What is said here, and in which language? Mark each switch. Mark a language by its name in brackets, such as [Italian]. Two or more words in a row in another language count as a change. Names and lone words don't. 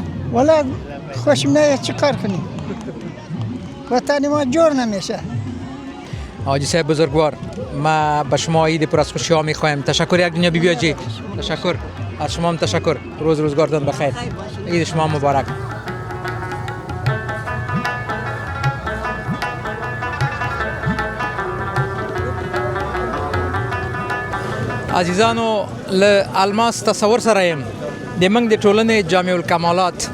[Persian] والا خوشم نیه، چی کار کنیم؟ وطن ما جور نمیشه. حاجی صاحب بزرگوار، ما به شما عید پر از خوشی ها میخوایم. تشکر یک دنیا بیبیاجی. تشکر از شما هم تشکر. روزگارتون بخیر. عید شما مبارک. [Pashto] عزیزانو، له الماس تصور سره یم د موږ د ټولنې جامع الکمالات.